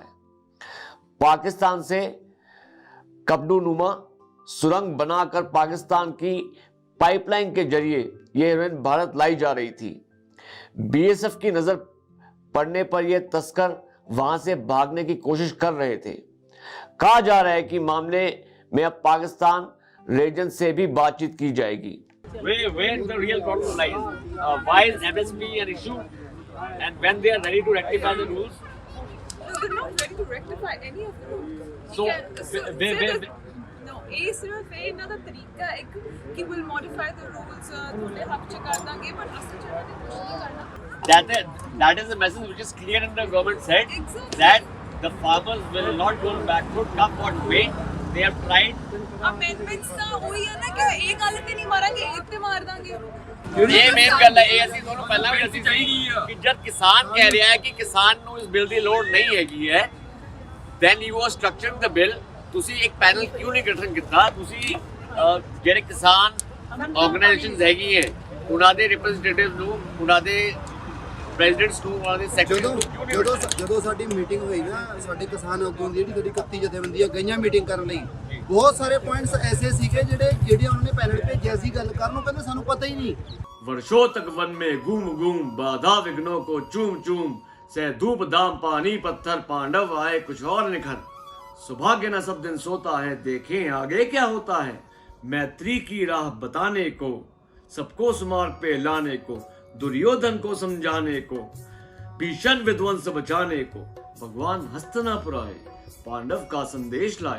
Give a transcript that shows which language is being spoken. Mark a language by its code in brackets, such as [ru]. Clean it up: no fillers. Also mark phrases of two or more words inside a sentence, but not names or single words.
[hi] पाकिस्तान से कबडूनुमा सुरंग बनाकर पाकिस्तान की पाइपलाइन के जरिए यह हीरोइन भारत लाई जा रही थी। बीएसएफ की नजर पड़ने पर यह तस्कर वहां से भागने की कोशिश कर रहे थे। कहा जा रहा है कि मामले में अब पाकिस्तान रीजन से भी बातचीत की जाएगी। [en] Where the real problem lies? Why is MSP an issue? And when they are ready to rectify the rules? They're not ready to rectify any of the rules. So, no, [pa] ਇਹ ਸਿਰਫ ਇਹਨਾਂ ਦਾ ਤਰੀਕਾ ਹੈ ਕਿ [en] will modify the rules, [pa] ਤੁਹਾਡੇ ਹੱਕ ਚ ਕਰ ਦਾਂਗੇ, ਪਰ ਅਸਲ ਚ ਇਹਨਾਂ ਨੇ ਕੁਝ ਨਹੀਂ ਕਰਨਾ। [en] That is the message which is clear in the government said that the farmers will not go backward, come what may. They have tried. [pa] Amendments ਤਾਂ ਉਹੀ ਹੈ ਨਾ ਕਿ ਇਹ ਗੱਲ ਤੇ ਨਹੀਂ ਮਾਰਾਂਗੇ, ਇਹ ਤੇ ਮਾਰ ਦਾਂਗੇ। ਇਹ ਮੇਨ ਗੱਲ ਹੈ, ਇਹ ਅਸੀਂ ਤੁਹਾਨੂੰ ਪਹਿਲਾਂ ਵੀ ਅਸੀਂ ਚਾਹੀਦੀ ਕਿ ਜਦ ਕਿਸਾਨ ਕਹਿ ਰਿਹਾ ਹੈ ਕਿ ਕਿਸਾਨ ਨੂੰ ਇਸ ਬਿੱਲ ਦੀ ਲੋੜ ਨਹੀਂ ਹੈਗੀ ਹੈ, [en] then you are structuring the bill। [pa] ਤੁਸੀਂ ਇੱਕ ਪੈਨਲ ਕਿਉਂ ਨਹੀਂ ਗਠਨ ਕੀਤਾ? ਤੁਸੀਂ ਜਿਹੜੇ ਕਿਸਾਨ ਆਰਗੇਨਾਈਜੇਸ਼ਨਸ ਹੈਗੀ ਹੈ ਉਹਨਾਂ ਦੇ ਰਿਪਰੈਜ਼ੈਂਟੇਟਿਵ ਨੂੰ, ਉਹਨਾਂ ਦੇ ਪ੍ਰੈਜ਼ੀਡੈਂਟਸ ਨੂੰ ਉਹਨਾਂ ਦੇ ਸੈਕਟਰੀ ਜਦੋਂ ਸਾਡੀ ਮੀਟਿੰਗ ਹੋਈ ਨਾ ਸਾਡੇ ਕਿਸਾਨ ਆਗੂਆਂ ਦੀ ਜਿਹੜੀ 31 ਜਥੇਬੰਦੀਆਂ ਗਈਆਂ ਮੀਟਿੰਗ ਕਰਨ ਲਈ, ਬਹੁਤ ਸਾਰੇ ਪੁਆਇੰਟਸ ਐਸੇ ਸੀਗੇ ਜਿਹੜੇ ਉਹਨਾਂ ਨੇ ਪੈਨਲ ਭੇਜਿਆ ਸੀ ਗੱਲ ਕਰਨ ਨੂੰ, ਕਹਿੰਦੇ ਸਾਨੂੰ ਪਤਾ ਹੀ नहीं। [hi] वर्षों तक वन में घूम घूम बाधा विघ्नों को चूम चूम से धूप दाम पानी पत्थर पांडव आए कुछ और निखर सौभाग्य न सब दिन सोता है देखें आगे क्या होता है मैत्री की राह बताने को सबको सुमार्ग पे लाने को दुर्योधन को समझाने को भीषण विध्वंस बचाने को भगवान हस्तिनापुर आए पांडव का संदेश लाए।